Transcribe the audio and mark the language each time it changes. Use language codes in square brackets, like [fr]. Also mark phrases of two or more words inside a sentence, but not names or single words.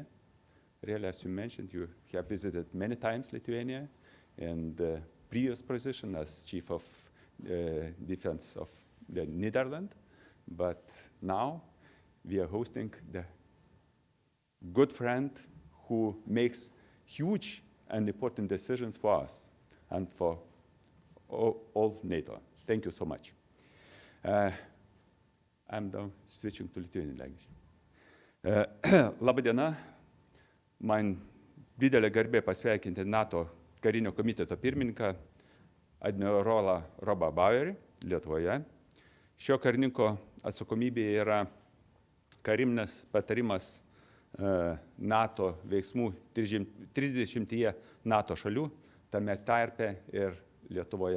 [en] Really, as you mentioned, you have visited many times Lithuania in the previous position as Chief of Defense of the Netherlands, but now we are hosting the good friend who makes huge and important decisions for us and for all NATO. Thank you so much. I'm now switching to Lithuanian language. [lt] Labą dieną. Man didelė garbė pasveikinti NATO karinio komiteto pirmininką admirolą Robo Bauerį Lietuvoje. Šio karininko atsakomybė yra karinis patarimas NATO veiksmų 30 NATO šalių, tame tarpe ir Lietuvoje.